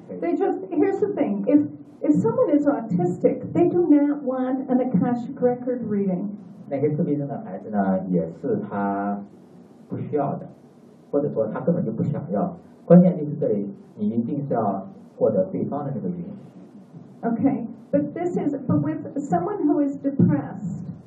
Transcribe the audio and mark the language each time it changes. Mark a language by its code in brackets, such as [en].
[en] They just, here's the thing, if someone is autistic, they do not want an Akashic record reading. [zh] 那些自闭症的孩子呢，也是他。不需要的，或者说他根本就不想要。关键就是这里，你一定是要获得对方的这个允许。 [en] Okay, but this is but with someone who is depressed.